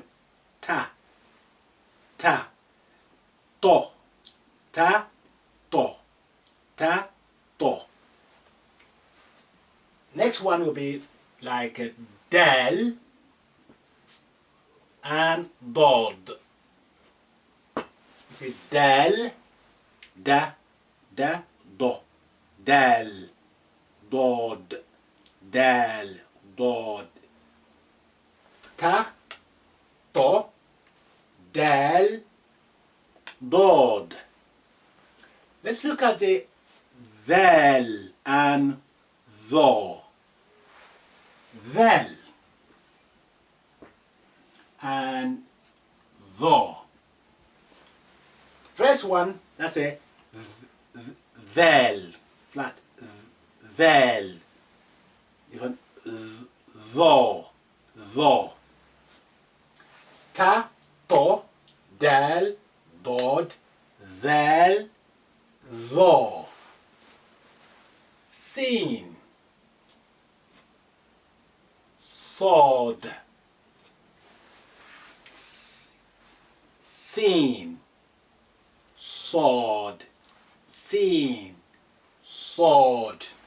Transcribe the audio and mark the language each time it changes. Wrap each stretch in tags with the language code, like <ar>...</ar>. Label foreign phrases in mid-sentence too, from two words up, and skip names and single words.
<en>Ta, ta, to, ta, to, ta, to. Next one will be like a dal and dod. You say dal, da, da, do. Dal, dod, dal, dod. Ta, to, dal, dod. Let's look at the vel and tho. Vel and tho. First one, that's a vel, flat, vel. Even tho, tho. Ta, to, dal, dod, vel, tho. Sin, sod, sin, sod, sin, sod.</en>